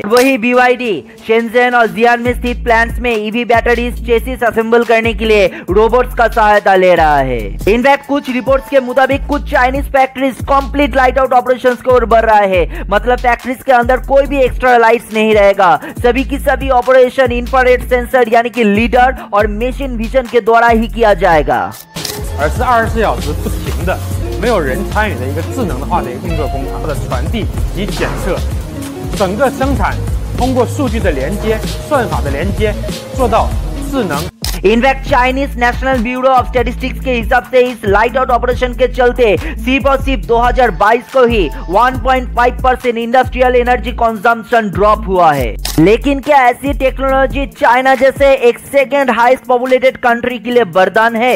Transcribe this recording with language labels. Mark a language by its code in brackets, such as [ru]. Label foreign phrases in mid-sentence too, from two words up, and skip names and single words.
[hi] वही BYD शेंजेन और जियान में स्थित प्लांट्स में EV [en] batteries chassis [hi] असेंबल करने के लिए रोबोट्स का सहायता ले रहा है। इनफैक्ट कुछ रिपोर्ट्स के मुताबिक कुछ [en] Chinese factories complete light out operations [hi] की ओर बढ़ रहा है। मतलब फैक्ट्रीज के अंदर कोई भी [en] extra lights [hi] नहीं रहेगा, सभी की सभी [en] operation infrared sensor [hi] यानी कि लीडर और [en] machine vision [hi] के द्वारा ही किया जाएगा। [zh] 而是24小时不停的、没有人参与的一个智能化的一个运作工厂，它的传递及检测，整个生产通过数据的连接、算法的连接，做到智能。 [hi] इनफैक्ट चाइनीज नेशनल ब्यूरो ऑफ स्टैटिस्टिक्स के हिसाब से इस [en] light out operation [hi] के चलते सिर्फ और सिर्फ 2022 को ही 1.5% [en] industrial energy consumption drop [hi] हुआ है। लेकिन क्या ऐसी टेक्नोलॉजी चाइना जैसे एक [en] second highest populated country [hi] के लिए वरदान है?